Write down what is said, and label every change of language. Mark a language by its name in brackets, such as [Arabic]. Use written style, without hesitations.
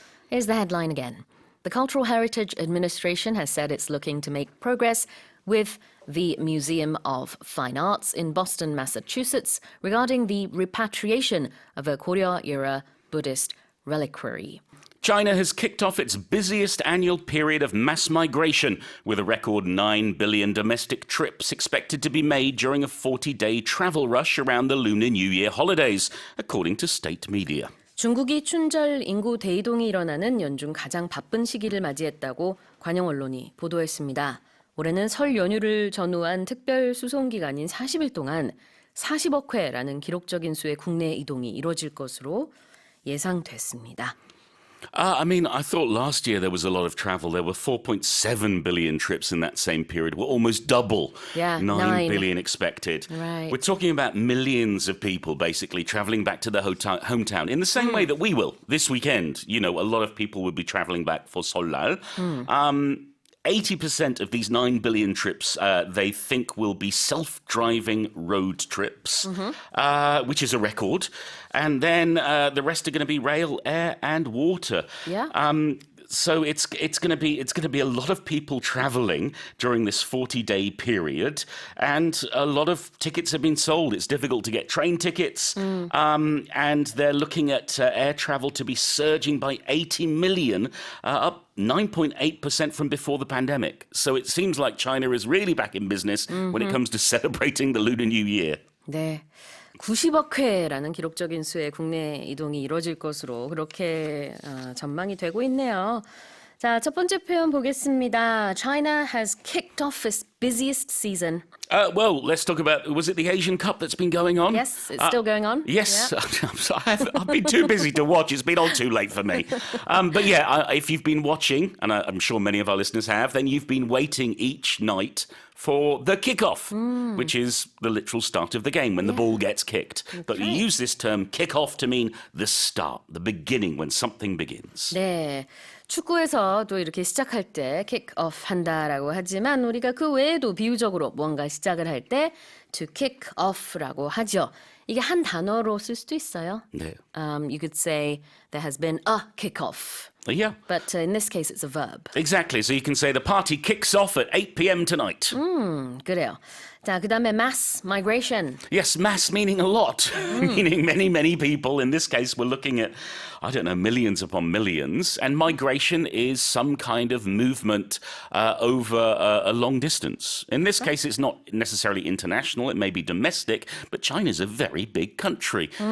[English] Here's the headline again. The Cultural Heritage Administration has said it's looking to make progress with the Museum of Fine Arts in Boston, Massachusetts, regarding the repatriation of a Goryeo-era Buddhist reliquary. China has kicked off its busiest annual period of mass migration, with a record 9 billion domestic trips expected to be made during a 40-day travel rush around the Lunar New Year holidays, according to state media. [Korean] 중국이 춘절 인구 대이동이 일어나는 연중 가장 바쁜 시기를 맞이했다고 관영 언론이 보도했습니다. 올해는 설 연휴를 전후한 특별 수송 기간인 40일 동안 40억 회라는 기록적인 수의 국내 이동이 이뤄질 것으로 예상됐습니다. [English] I thought last year there was a lot of travel. There were 4.7 billion trips in that same period. We're almost double. Yeah, 9 billion expected. Right. We're talking about millions of people basically traveling back to their hometown in the same way that we will this weekend. You know, a lot of people will be traveling back for Solal. 80% of these 9 billion trips they think will be self-driving road trips, which is a record. And then the rest are going to be rail, air, and water. Yeah. So it's going to be a lot of people traveling during this 40-day period, and a lot of tickets have been sold. It's difficult to get train tickets, and they're looking at air travel to be surging by 80 million, up 9.8% from before the pandemic. So it seems like China is really back in business when it comes to celebrating the Lunar New Year. [Korean] 네. 90억 회라는 기록적인 수의 국내 이동이 이뤄질 것으로 그렇게 전망이 되고 있네요. 자, 첫 번째 표현 보겠습니다. [English] China has kicked off its busiest season. Well, let's talk about, was it the Asian Cup that's been going on? Yes, it's still going on. Yes, Yeah. I've been too busy to watch. It's been on too late for me. But yeah, if you've been watching, and I'm sure many of our listeners have, then you've been waiting each night for the kickoff, which is the literal start of the game when the ball gets kicked. But you use this term kickoff to mean the start, the beginning, when something begins. [Korean] 네. 축구에서도 이렇게 시작할 때 kick-off 한다라고 하지만 우리가 그 외에도 비유적으로 뭔가 시작을 할 때 to kick off라고 하죠. 이게 한 단어로 쓸 수도 있어요. 네. [English] You could say there has been a kick-off. Yeah. But in this case, it's a verb. Exactly. So you can say the party kicks off at 8 p.m. tonight. [Korean] 그래요. 자, 그 다음에 mass migration. [English] Yes, mass meaning a lot, meaning many, many people. In this case, we're looking at, I don't know, millions upon millions. And migration is some kind of movement over a long distance. In this case, it's not necessarily international. It may be domestic, but China's a very big country.